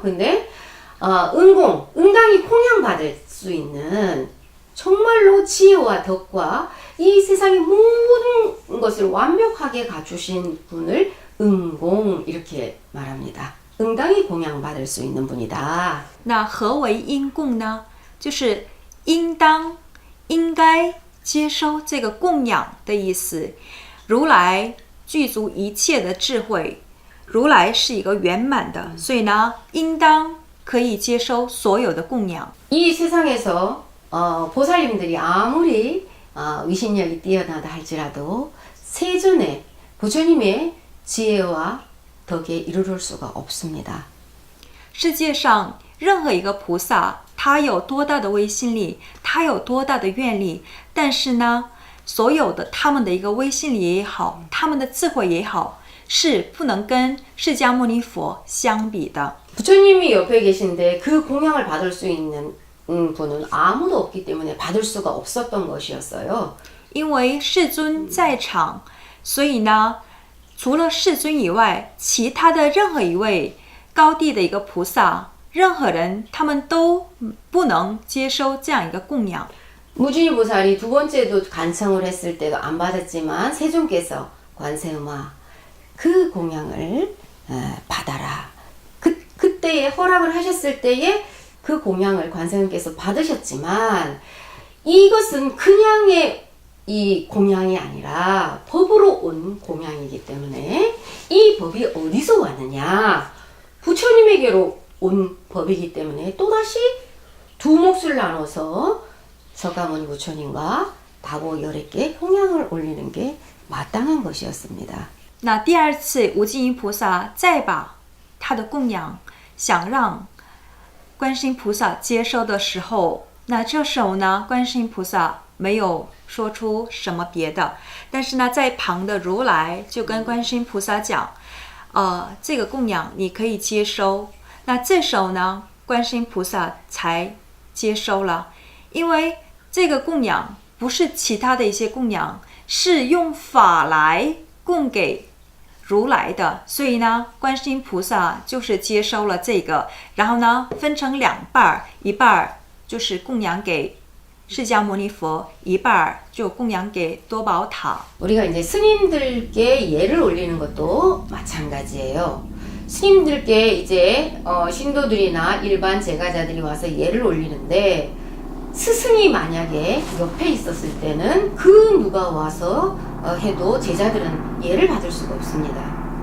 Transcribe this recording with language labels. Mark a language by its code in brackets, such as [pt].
[ko] 근데 응공, 응당히 공양받을 수 있는 정말로 지혜와 덕과 이 세상의 모든 것을 완벽하게 갖추신 분을 응공 이렇게 말합니다. 응당히 공양받을 수 있는 분이다. [zh] 那何为因供呢？就是应当、应该接收这个供养的意思。如来具足一切的智慧，如来是一个圆满的，所以呢，应当可以接收所有的供养。 [ko] 이 세상에서 보살님들이 아무리 위신력이 뛰어나다 할지라도 세존의 부처님의 지혜와 덕에 이르를 수가 없습니다. [zh] 世界上任何一个菩萨，他有多大的威信力，他有多大的愿力，但是呢，所有的他们的一个威信力也好，他们的智慧也好，是不能跟释迦牟尼佛相比的。 [ko] 부처님이 옆에 계신데 그 공양을 받을 수 있는 분은 아무도 없기 때문에 받을 수가 없었던 것이었어요. [zh] 因为世尊在场，所以呢，除了世尊以外，其他的任何一位高地的一个菩萨，任何人他们都不能接收这样一个供养。 [ko] 무진이 보살이 두 번째도 간청을 했을 때도 안 받았지만 세존께서 관세음아 그 공양을 받아라. 그때에 허락을 하셨을 때에 그 공양을 관세음께서 받으셨지만 이것은 그냥의 이 공양이 아니라 법으로 온 공양이기 때문에 이 법이 어디서 왔느냐? 부처님에게로 온 법이기 때문에 또다시 두 몫을 나눠서 서가모니 부처님과 다보 열애께 홍양을 올리는 게 마땅한 것이었습니다. [zh] 那第二次无尽意菩萨再把他的供养想让观世音菩萨接收的时候，那这时候呢，观世音菩萨没有说出什么别的，但是呢，在旁的如来就跟观世音菩萨讲，这个供养你可以接收。那这时候呢，观世音菩萨才接收了，因为这个供养不是其他的一些供养，是用法来供给如来的，所以呢，观世音菩萨就是接收了这个，然后呢，分成两半，一半就是供养给释迦牟尼佛，一半就供养给多宝塔。 [ko] 우리가 이제 스님들께 예를 올리는 것도 마찬가지예요. 스님들께 이제 신도들이나 일반 제가자들이 와서 예를 올리는데 스승이 만약에 옆에 있었을 때는 그 누가 와서 해도 제자들은 예를 받을 수가 없습니다.